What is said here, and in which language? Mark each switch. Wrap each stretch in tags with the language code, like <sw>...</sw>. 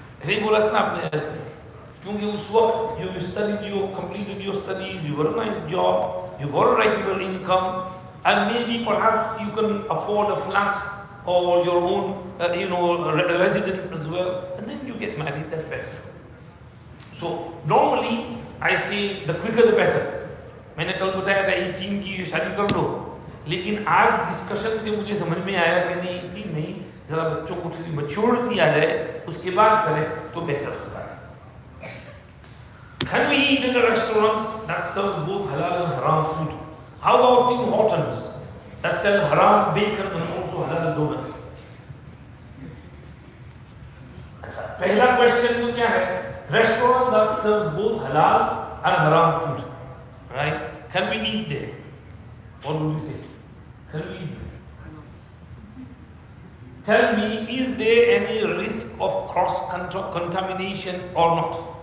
<hi>ऐसे बोला था आपने क्योंकि उस वक्त</hi> <en>you studied, you completed your studies, you got a nice job, you got a regular income, and maybe perhaps you can afford a flat or your own residence as well, and then you get married. That's better. So normally I say the quicker the better.</en> <hi>मैंने कल बताया था 18 की शादी कर लो, लेकिन आज discussion से मुझे समझ में आया कि नहीं 18 नहीं, जरा बच्चों को थोड़ी मैच्योरिटी आ जाए उसके बाद करें तो बेहतर होगा.</hi> <en>Can we eat in a restaurant that serves both halal and haram food? How about Tim Hortons that sell haram bacon and also halal donuts?</en> <hi>अच्छा, पहला क्वेश्चन तो क्या है?</hi> <en>Restaurant that serves both halal and haram food, right? Can we eat there? What would you say? Can we eat there? Tell me, is there any risk of cross-contamination or not?</en>